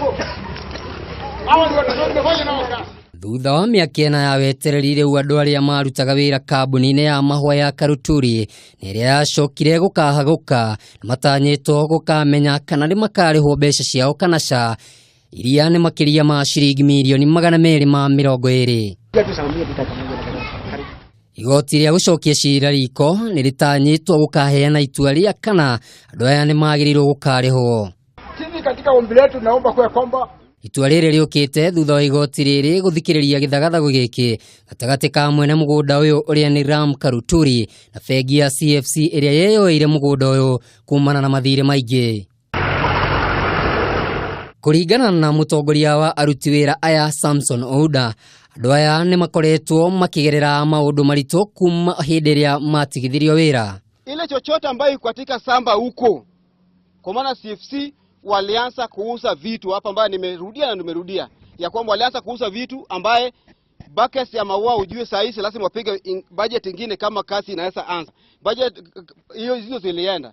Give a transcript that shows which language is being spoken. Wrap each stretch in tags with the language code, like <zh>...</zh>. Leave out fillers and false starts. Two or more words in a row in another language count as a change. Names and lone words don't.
<ki>Thutha wa mĩaka ĩna ya wetereri rĩu andũ arĩa marutaga wĩra kambuni-inĩ ya mahũa ya Karuturi nĩ ĩrĩa yacokire gũkahagũka na matanyĩtwo gũkamenya kana nĩ makarĩhwo mbeca ciao kana ca, iria nĩ makĩria ma ciringi mirioni 220. Igoti rĩa gũcokia cira riko nĩ rĩtanyĩtwo gũkaheana itua rĩa kana andũ aya nĩ magĩrĩirwo gũkarĩhwo.</ki> <sw>Sisi katika ombi letu naomba kwa kwamba</sw> <ki>itua rĩrĩ rĩũkĩte thutha wa igoti rĩrĩ gũthikĩrĩria gĩthagathago gĩkĩ gatagatĩ ka mwene mũgũnda ũyũ ũrĩa nĩ Ram Karuturi na bengi ya CFC ĩrĩa yeyoeire mũgũnda ũyũ kumana na mathirĩ maingĩ. Kũringana na mũtongoria wa aruti wĩra aya Samson Ouda, andũ aya nĩ makoretwo makĩgerera maũndũ maritũ kuma hĩndĩ ĩrĩa matigithirio wĩra.</ki> <sw>Ile chochote ambayo iko katika samba huko, kwa maana CFC walianza kuuza vitu hapa ambaye nimerudia ya kwamba walianza kuuza vitu ambaye buckets ya maua ujue saa hizi lazima wapige budget nyingine kama kasi inaweza anza. Budget hizo zilienda.</sw>